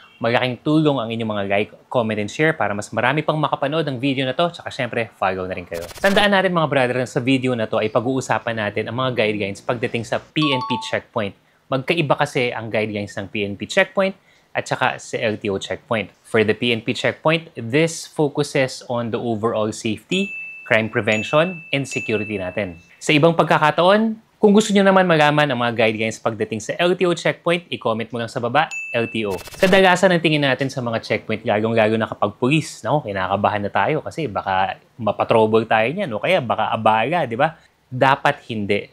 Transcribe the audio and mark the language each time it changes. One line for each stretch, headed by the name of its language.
Filipino: Malaking tulong ang inyong mga
English: like, comment, and share
Filipino: para mas marami pang makapanood ng video na to. Tsaka syempre, follow na rin kayo. Tandaan natin mga brother na sa video na to ay pag-uusapan natin ang mga guidelines pagdating sa PNP checkpoint. Magkaiba kasi ang guidelines ng PNP checkpoint at saka sa LTO checkpoint.
English: For the PNP checkpoint, this focuses on the overall safety, crime prevention, and security natin.
Filipino: Sa ibang pagkakataon, kung gusto nyo naman malaman ang mga guidelines pagdating sa LTO checkpoint, i-comment mo lang sa baba, LTO. Kadalasan ang tingin natin sa mga checkpoint, lalong-lalo na kapag pulis. Naku, kinakabahan na tayo kasi baka mapatrouble tayo niyan o kaya baka abala, di ba? Dapat hindi.